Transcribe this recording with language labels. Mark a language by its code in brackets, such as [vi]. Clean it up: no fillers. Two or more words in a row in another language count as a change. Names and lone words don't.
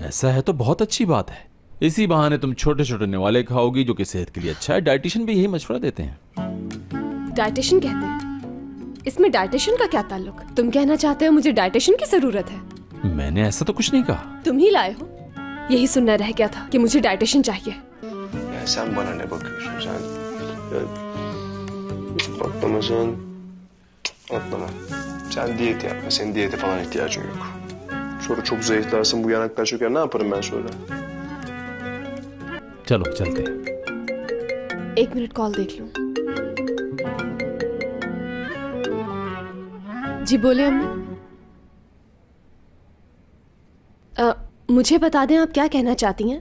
[hi] ऐसा है तो बहुत अच्छी बात है। इसी बहाने तुम छोटे छोटे निवाले खाओगी, जो कि सेहत के लिए अच्छा है। डाइटिशियन भी यही मशवरा देते हैं। डाइटिशियन कहते हैं? इसमें डाइटिशियन का क्या ताल्लुक? तुम कहना चाहते हो मुझे डाइटिशियन की जरूरत है? मैंने ऐसा तो कुछ नहीं कहा। तुम ही लाए हो। यही सुनना रह गया था कि मुझे डाइटिशियन चाहिए। [tr] Sen bana ne bakıyorsun? Atlamasın. Atlama. Sen diyet yapma. Senin diyete falan ihtiyacın yok. Sonra çok zayıflarsın, bu yanaklar çöker. Ne yaparım ben sonra? [hi] चलो चलते हैं। 1 मिनट कॉल देख लूं। जी बोले अम्मी। मुझे बता दें आप क्या कहना चाहती हैं?